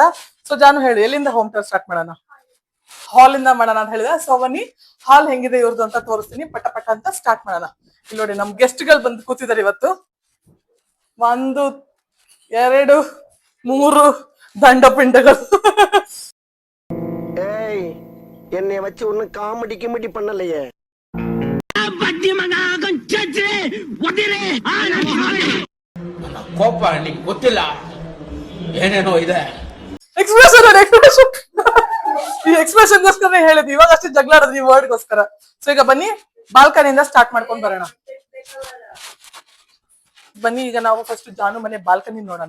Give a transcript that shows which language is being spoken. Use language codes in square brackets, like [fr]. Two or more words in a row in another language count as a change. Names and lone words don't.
[kn] ಸೊ ಜಾನು ಹೇಳಿ, ಎಲ್ಲಿಂದ ಹೋಮ್ ಟೂರ್ ಸ್ಟಾರ್ಟ್ ಮಾಡೋಣ? ಹಾಲ್ ಇಂದ ಮಾಡೋಣ ಅಂತ ಹೇಳಿದ. ಸೊ ಬನ್ನಿ ಹಾಲ್ ಹೆಂಗಿದೆ ಇವ್ರದ್ದು ಅಂತ ತೋರಿಸ್ತೀನಿ. ಪಟ ಅಂತ ಸ್ಟಾರ್ಟ್ ಮಾಡೋಣ. ಇಲ್ಲಿ ನೋಡಿ ನಮ್ ಗೆಸ್ಟ್ ಗಳು ಬಂದು ಕೂತಿದ್ದಾರೆ ಇವತ್ತು. 1 2 3 ದಂಡಪಿಂಡಗಳು. [ta] என்னை வச்சு ஒன்னும் காமெடி கிமெடி பண்ணலையே. [kn] ಕೋಪ ನಿಂಗೆ ಗೊತ್ತಿಲ್ಲ ಏನೇನೋ ಇದೆ. ಈ ಎಕ್ಸ್ಪ್ರೆಷನ್ಗೋಸ್ಕರ ಹೇಳಿದ್ವಿ, ಇವಾಗ ಅಷ್ಟೇ ಜಗಳಾಡೋದು ಈ ವರ್ಡ್ಗೋಸ್ಕರ. ಸೊ ಈಗ ಬನ್ನಿ ಬಾಲ್ಕನಿಯಿಂದ ಸ್ಟಾರ್ಟ್ ಮಾಡ್ಕೊಂಡ್ ಬರೋಣ. ಬನ್ನಿ ಈಗ ನಾವು ಫಸ್ಟ್ ಜಾನು ಮನೆ ಬಾಲ್ಕನಿ ನೋಡೋಣ.